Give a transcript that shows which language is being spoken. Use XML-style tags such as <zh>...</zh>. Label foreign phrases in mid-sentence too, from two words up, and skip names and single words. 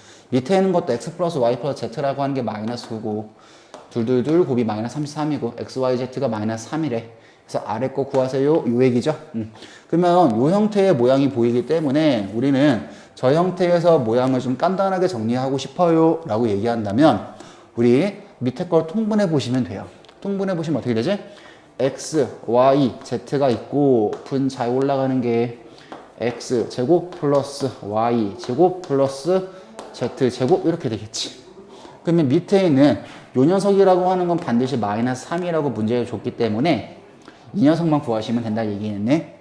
<ko>밑에 있는 것도 x 플러스 y 플러스 z라고 하는 게 마이너스 9고 둘둘둘 곱이 마이너스 33이고 xyz가 마이너스 3이래. 그래서 아래 거 구하세요. 요 얘기죠. 그러면 요 형태의 모양이 보이기 때문에 우리는 저 형태에서 모양을 좀 간단하게 정리하고 싶어요 라고 얘기한다면 우리 밑에 걸 통분해 보시면 돼요. 통분해 보시면 어떻게 되지? x, y, z가 있고 분자에 올라가는 게 x 제곱 플러스 y 제곱 플러스 z 제곱 이렇게 되겠지. 그러면 밑에 있는 요 녀석이라고 하는 건 반드시 마이너스 3이라고 문제를 줬기 때문에 이 녀석만 구하시면 된다 얘기겠네.</ko>